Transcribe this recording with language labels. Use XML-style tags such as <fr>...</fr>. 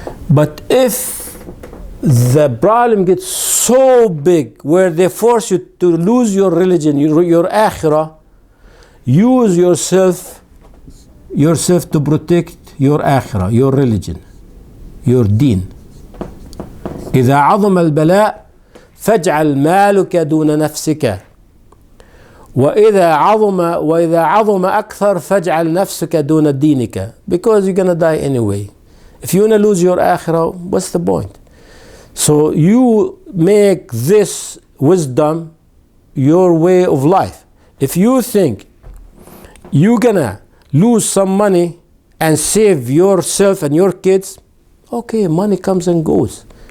<en>But if the problem gets so big where they force you to lose your religion, your akhirah, use yourself to protect your akhirah, your religion, your deen.</en> <ar>إذا عظم البلاء فاجعل مالك دون نفسك وإذا عظم أكثر فاجعل نفسك دون دينك,</ar> <en>because you're gonna die anyway. If you wanna lose your akhirah, what's the point? So you make this wisdom your way of life. If you think you're gonna lose some money and save yourself and your kids, okay, money comes and goes.</en>